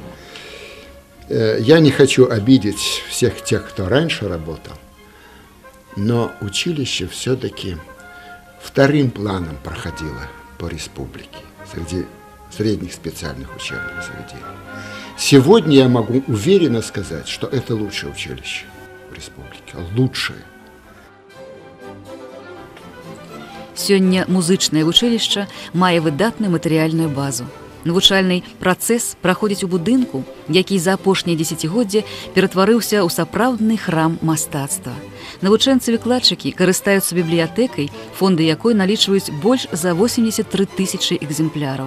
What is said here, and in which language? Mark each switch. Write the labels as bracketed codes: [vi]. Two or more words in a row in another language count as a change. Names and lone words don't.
[ru] Я не хочу обидеть всех тех, кто раньше работал, но училище все-таки вторым планом проходило по республике среди средних специальных учебных заведений. Сегодня я могу уверенно сказать, что это лучшее училище в республике, лучшее. [be] Сёння музычнае вучылішча мае выдатную матэрыяльную базу. Навучальны працэс праходзіць у будынку, які за апошнія дзесяцігоддзі ператварыўся ў сапраўдны храм мастацтва. Навучэнцы-выкладчыкі карыстаюцца бібліятэкай, фонды якой налічваюць больш за 83 000 экземпляраў.